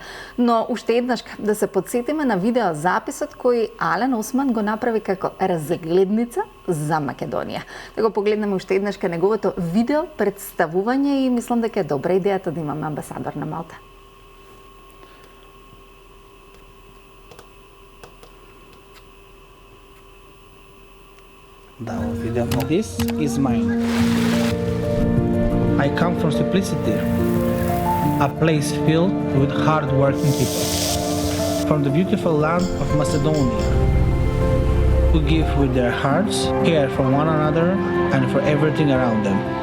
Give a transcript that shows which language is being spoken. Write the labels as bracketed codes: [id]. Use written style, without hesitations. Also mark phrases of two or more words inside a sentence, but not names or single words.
[mk] Но уште еднаш да се потсетиме на видеозаписот кој Ален Осман го направи како разгледница за Македонија. Да го погледнеме уште еднаш кај неговото видео представување и мислам дека е добра идејата да имаме амбасадор на Малта. Да, видео. [en] This is mine. I come from simplicity, a place filled with hard-working people, from the beautiful land of Macedonia, who give with their hearts, care for one another and for everything around them.